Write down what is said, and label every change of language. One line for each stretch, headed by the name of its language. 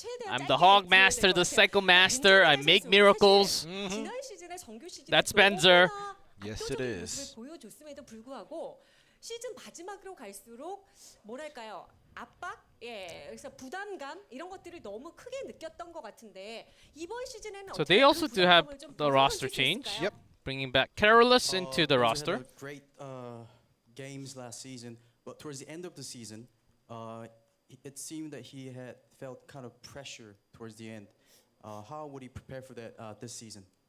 English: I'm the Hog Master, the Cycle Master. I make miracles. That's Benzer. Yes, it is.
Korean: 보여줬음에도 불구하고 시즌 마지막으로 갈수록 뭐랄까요? 압박, 그래서 부담감 이런 것들을 너무 크게 느꼈던 것 같은데 이번 시즌에는
English: So they also do have the roster change. Yep. Bringing back Carolus into the Benzer roster. had great games last season, but towards the end of the season, it seemed that he had felt kind of pressure towards the end. How would he prepare for that this season?